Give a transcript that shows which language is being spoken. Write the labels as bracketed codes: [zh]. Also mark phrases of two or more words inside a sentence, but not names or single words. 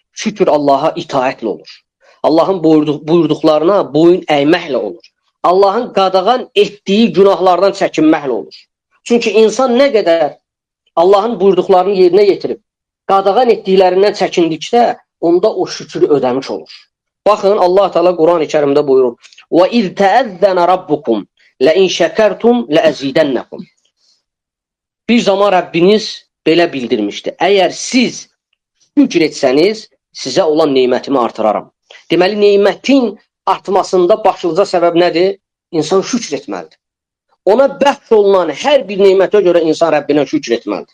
[az] Şükür Allaha itaətlə olur. Allahın buyurduqlarına boyun əyməklə olur. Allahın qadağan etdiyi günahlardan çəkinməklə olur. Çünki insan nə qədər Allahın buyurduqlarını yerinə yetirib, qadağan etdiklərindən çəkindikdə, onda o şükrü ödəmiş olur. Baxın, Allah Teala Quran-ı Kərimdə buyurur: [ar] وَإِذْ تَأَذَّنَ رَبُّكُمْ لَإِنْ شَكَرْتُمْ لَأَزِيدَنَّكُمْ. [az] Bir zaman Rəbbiniz belə bildirmişdi: əgər siz şükür etsəniz, sizə olan neymətimi artıraram. Deməli, neymətin artmasında başlıca səbəb nədir? İnsan şükür etməlidir. Ona bəxş olunan hər bir neymətə görə insan Rəbbinə şükür etməlidir.